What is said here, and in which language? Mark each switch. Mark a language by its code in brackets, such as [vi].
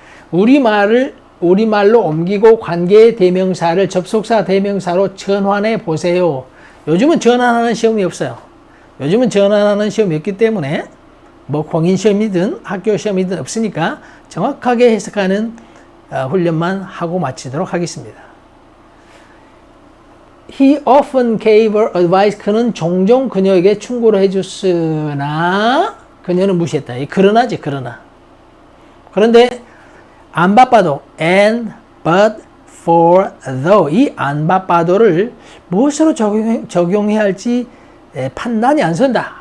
[ko] 우리말로 옮기고 관계 대명사를 접속사 대명사로 전환해 보세요. 요즘은 전환하는 시험이 없어요. 요즘은 전환하는 시험이 없기 때문에 뭐 공인시험이든 학교 시험이든 없으니까 정확하게 해석하는 훈련만 하고 마치도록 하겠습니다. [en] He often gave her advice. [ko] 그는 종종 그녀에게 충고를 해줬으나 그녀는 무시했다. 이 그러나지, 그러나. 그런데 안 바빠도 [en] and, but, for, though [ko] 이 안 바빠도를 무엇으로 적용해야 할지 판단이 안 선다.